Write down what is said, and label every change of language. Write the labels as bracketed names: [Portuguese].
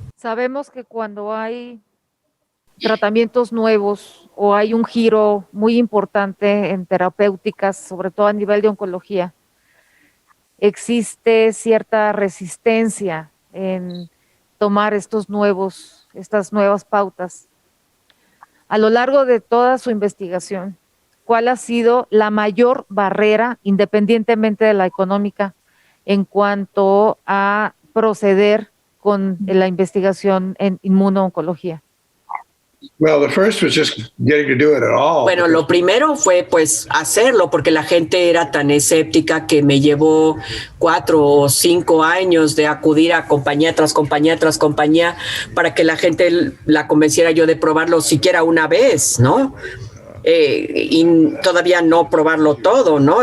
[Spanish] Sabemos que cuando hay tratamientos nuevos o hay un giro muy importante en terapéuticas, sobre todo a nivel de oncología, existe cierta resistencia en tomar estas nuevas pautas. A lo largo de toda su investigación, ¿cuál ha sido la mayor barrera, independientemente de la económica, en cuanto a proceder con la investigación en inmunooncología? [English] Well, the first was just getting to do it at all. [Spanish] Bueno, lo primero fue pues hacerlo, porque la gente era tan escéptica que me llevó 4 o 5 años de acudir a compañía tras compañía tras compañía para que la gente la convenciera yo de probarlo siquiera una vez, ¿no? Y todavía no probarlo todo, ¿no?